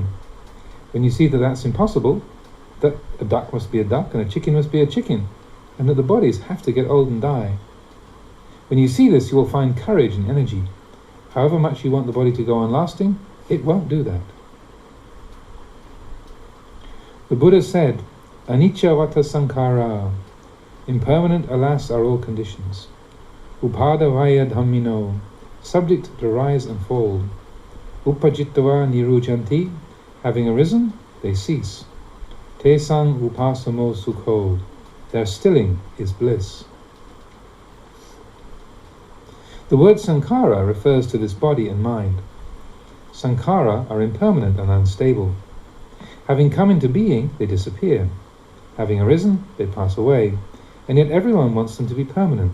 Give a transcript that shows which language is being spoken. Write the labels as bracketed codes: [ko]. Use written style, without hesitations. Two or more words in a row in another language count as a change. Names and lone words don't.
[en] When you see that that's impossible, that a duck must be a duck and a chicken must be a chicken, and that the bodies have to get old and die. When you see this, you will find courage and energy. However much you want the body to go on lasting, it won't do that. The Buddha said, [pi] "Anicca vata sankhara." [en] Impermanent, alas, are all conditions. [pi] Upadavaya dhammino, [en] subject to rise and fall. [pi] Upajittava nirujanti, [en] having arisen, they cease. [pi] Tesang upasamo sukho, [en] their stilling is bliss. The word sankhara refers to this body and mind. Sankhara are impermanent and unstable. Having come into being, they disappear. Having arisen, they pass away, and yet everyone wants them to be permanent.